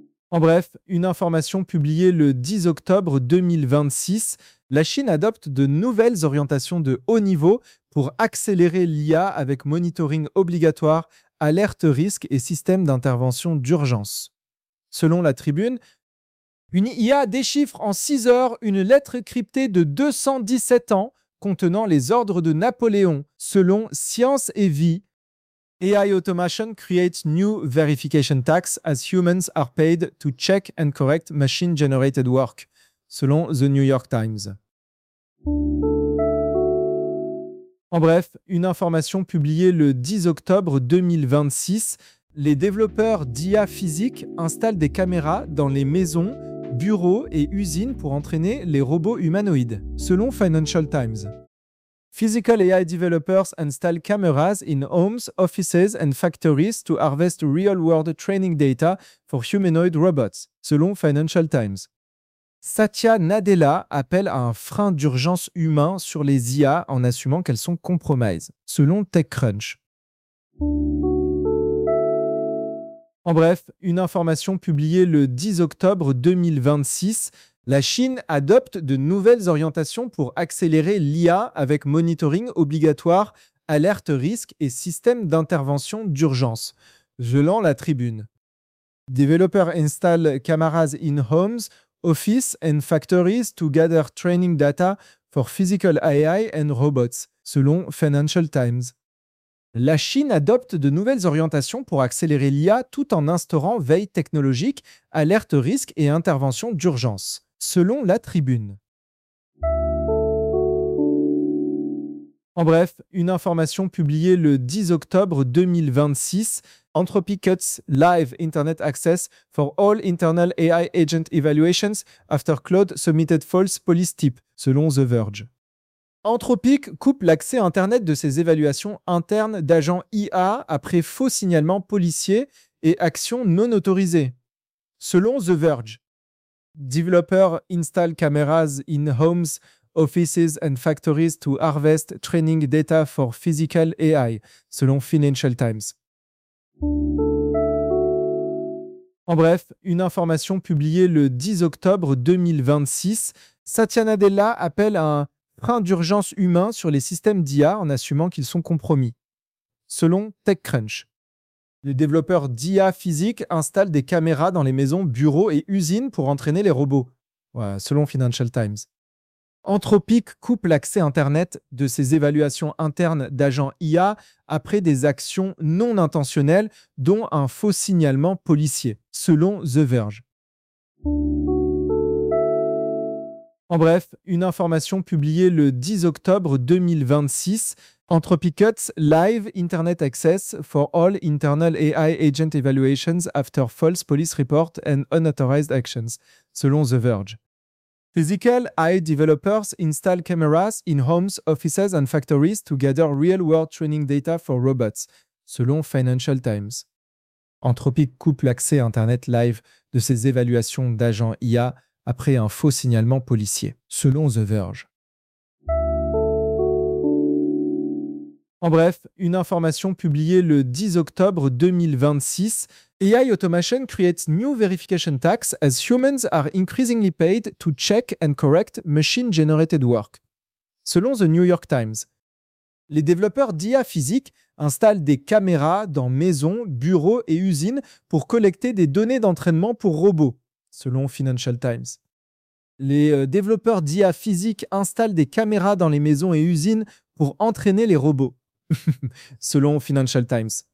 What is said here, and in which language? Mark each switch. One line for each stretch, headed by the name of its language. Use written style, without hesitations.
French: En bref, une information publiée le 10 octobre 2026, la Chine adopte de nouvelles orientations de haut niveau pour accélérer l'IA avec monitoring obligatoire, alerte risque et système d'intervention d'urgence. Selon la Tribune, une IA déchiffre en 6 heures une lettre cryptée de 217 ans contenant les ordres de Napoléon, selon Science et Vie.
English: AI automation creates new verification tax as humans are paid to check and correct machine-generated work,
French: selon The New York Times. En bref, une information publiée le 10 octobre 2026, les développeurs d'IA physique installent des caméras dans les maisons, bureaux et usines pour entraîner les robots humanoïdes, selon Financial Times.
English: Physical AI developers install cameras in homes, offices and factories to harvest real-world training data for humanoid robots,
French: selon Financial Times. Satya Nadella appelle à un frein d'urgence humain sur les IA en assumant qu'elles sont compromises, selon TechCrunch. En bref, une information publiée le 10 octobre 2026, la Chine adopte de nouvelles orientations pour accélérer l'IA avec monitoring obligatoire, alerte risque et système d'intervention d'urgence, gelant la Tribune.
English: Developers install cameras in homes, offices and factories to gather training data for physical AI and robots,
French: selon Financial Times. La Chine adopte de nouvelles orientations pour accélérer l'IA tout en instaurant veille technologique, alerte risque et intervention d'urgence, selon la Tribune. En bref, une information publiée le 10 octobre 2026,
English: Anthropic cuts live internet access for all internal AI agent evaluations after Claude submitted false police tip,
French: selon The Verge. Anthropic coupe l'accès Internet de ses évaluations internes d'agents IA après faux signalements policiers et actions non autorisées. Selon The Verge,
English: developers install cameras in homes, offices and factories to harvest training data for physical AI,
French: selon Financial Times. En bref, une information publiée le 10 octobre 2026, Satya Nadella appelle à un frein d'urgence humain sur les systèmes d'IA en assumant qu'ils sont compromis. Selon TechCrunch, les développeurs d'IA physique installent des caméras dans les maisons, bureaux et usines pour entraîner les robots. Ouais, selon Financial Times. Anthropic coupe l'accès Internet de ses évaluations internes d'agents IA après des actions non intentionnelles, dont un faux signalement policier, selon The Verge. En bref, une information publiée le 10 octobre 2026,
English: Anthropic cuts live internet access for all internal AI agent evaluations after false police report and unauthorized actions,
French: selon The Verge.
English: Physical AI developers install cameras in homes, offices and factories to gather real-world training data for robots,
French: selon Financial Times. Anthropic coupe l'accès Internet live de ses évaluations d'agents IA après un faux signalement policier, selon The Verge. En bref, une information publiée le 10 octobre 2026.
English: AI automation creates new verification tax as humans are increasingly paid to check and correct machine-generated work.
French: Selon The New York Times, les développeurs d'IA physique installent des caméras dans maisons, bureaux et usines pour collecter des données d'entraînement pour robots, selon Financial Times. Les développeurs d'IA physique installent des caméras dans les maisons et usines pour entraîner les robots, selon Financial Times.